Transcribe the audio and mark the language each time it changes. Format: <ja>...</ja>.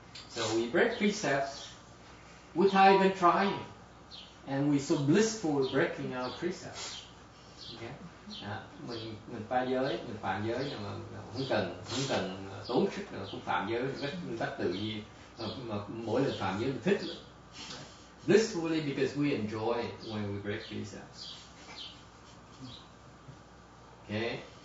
<en>So we break precepts without even trying, and we're so blissful with breaking our precepts. Okay?</en> <vi>Mình phá giới, mình phạm giới nhưng mà không cần tốn sức là cũng phạm giới một cách tự nhiên. Mà mỗi lần phạm giới mình thích lắm.</vi> <en>Blissfully because we enjoy it when we break precepts. Okay?</en>